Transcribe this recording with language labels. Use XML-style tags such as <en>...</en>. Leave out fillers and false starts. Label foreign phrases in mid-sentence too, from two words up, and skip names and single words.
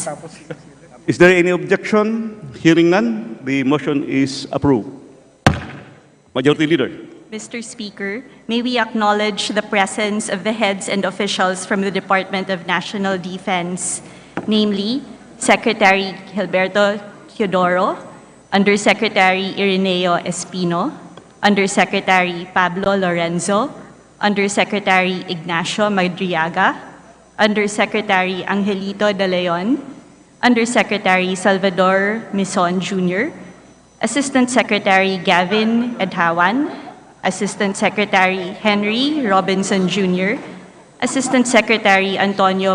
<en>Is there any objection? Hearing none, the motion is approved. Majority Leader. Mr. Speaker, may we acknowledge the presence of the heads and officials from the Department of National Defense, namely Secretary Gilberto Teodoro, Undersecretary Ireneo Espino, Undersecretary Pablo Lorenzo, Undersecretary Ignacio Madriaga, Undersecretary Angelito De Leon, Undersecretary Salvador Mison Jr., Assistant Secretary Gavin Edhawan, Assistant Secretary Henry Robinson Jr., Assistant Secretary Antonio</en>